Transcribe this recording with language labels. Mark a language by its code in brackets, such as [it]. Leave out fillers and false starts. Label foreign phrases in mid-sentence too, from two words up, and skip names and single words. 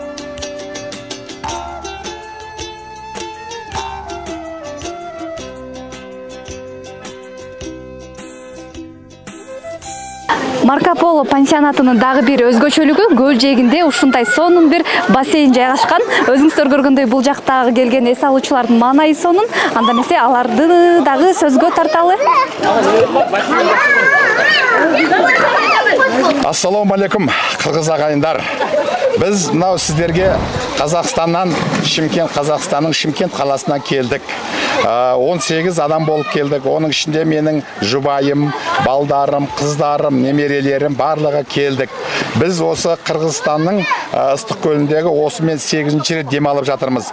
[ky] Марко Поло пансионатынын дагы бир өзгөчөлүгү көл жээгинде ушундай сонун бир бассейн жайгашкан. Өзүңүздөр көргөндөй бул жактагы келген эс алуучулардын маанайы сонун. Анда эмесе аларды дагы сөзгө тарталы. [ar] السلام عليكم, [ky] кыргыз агайындар. [kk] Біз мынау сіздерге Қазақстаннан, Қазақстанның Шымкент қаласынан келдік. 18 адам болып келдік. Оның ішінде менің жұбайым, балдарым, қыздарым, немерелерім барлығы келдік. Біз осы Қырғызстанның ыстық көліндегі осымен 8-ші рет демалып жатырмыз.